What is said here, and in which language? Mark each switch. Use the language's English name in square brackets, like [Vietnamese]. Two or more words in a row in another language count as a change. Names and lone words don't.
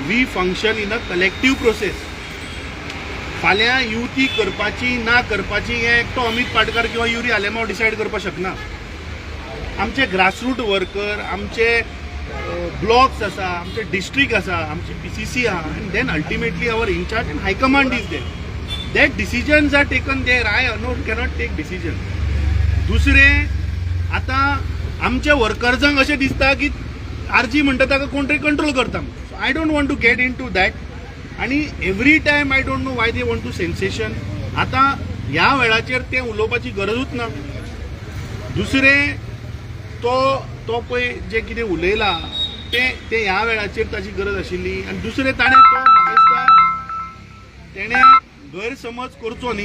[English] We function in a collective process. [Konkani] फाल्यां युती करपाची ना करपाची हें एकटो अमित पाटकर किंवा युरी आलेमांव डिसायड करपाक शकना. आमचे [English] grassroot worker, [Konkani] आमचे ब्लॉक्स आसा, आमचे डिस्ट्रिक्ट आसा, आमची PCC आहा, [English] and then ultimately our in-charge and high command is there. That decisions are taken there. I alone cannot take decision. [Konkani] दुसरें, आतां आमच्या वर्कर्सांक अशें दिसता की RG म्हणटा ताका कोण तरी कंट्रोल करता. [English] So I don't want to get into that. आनी every time I don't know why they want to sensation. [Konkani] आतां ह्या वेळाचेर तें उलोवपाची गरजूच ना. दुसरें, तो पळय जें कितें उलयला तें ह्या वेळाचेर ताची गरज आशिल्ली. आनी दुसरें ताणें तो म्हाका दिसता तेणें गैरसमज करचो न्ही.